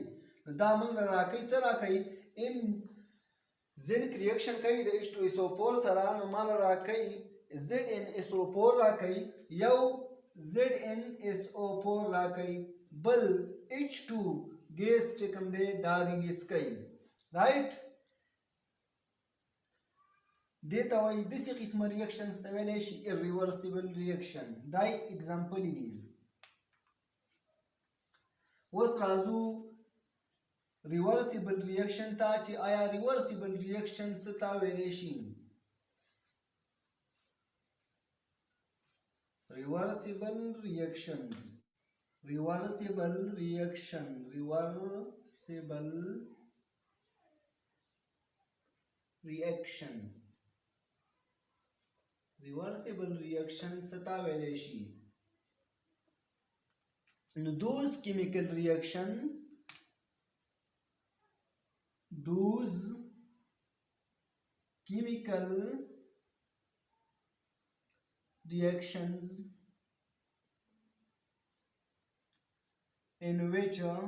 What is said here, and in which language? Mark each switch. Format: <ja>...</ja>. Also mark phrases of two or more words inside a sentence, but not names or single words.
<ps>دا موږ راکوي څه راکوي</ps> <en>zinc reaction</en> <ps>کوي د H2SO4 سره، نو مال راکوي ZnSO4 راکوي، یو ZnSO4 راکوي، بل H2 ګیس چې کوم دی دا ریلیز کوي. رائټ دې ته وایي داسې قسمه ریاکشنز ته ویلی شي</ps> <en>irreversible reaction.</en> <ps>دا یې اګزامپل دي. اوس راځو</ps> <en>reversible reaction</en> <ps>ته چې آیا</ps> <en>reversible reaction</en> <ps>څه ته ویلی شي.</ps> <en>reversible reactions reversible reaction reversible reaction</en> <ps>څه ته ویلی شي.</ps> <en>نو those chemical reactions in which</en>